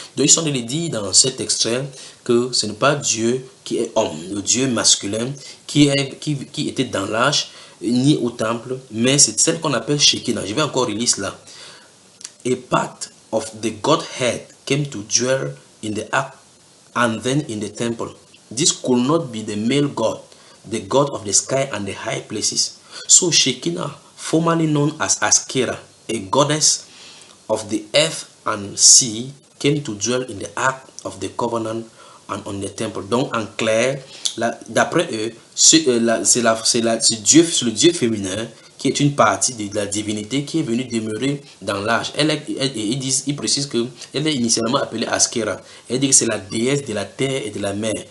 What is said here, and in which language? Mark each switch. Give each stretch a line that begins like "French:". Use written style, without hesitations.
French: Donc ils sont allés dire dans cet extrait que ce n'est pas Dieu qui est homme, le Dieu masculin qui était dans l'âge, ni au temple, mais c'est celle qu'on appelle Shekinah. Je vais encore relire cela.
English: A part of the Godhead came to dwell in the ark and then in the temple. This could not be the male God, the God of the sky and the high places. So Shekinah, formerly known as Ashkera, a goddess of the earth and sea, came to dwell in the ark of the covenant and on the temple.
French: Donc en clair, d'après eux, c'est le Dieu féminin qui est une partie de la divinité qui est venue demeurer dans l'âge. Ils précisent qu'elle est initialement appelée Ashkera. Elle dit que c'est la déesse de la terre et de la mer.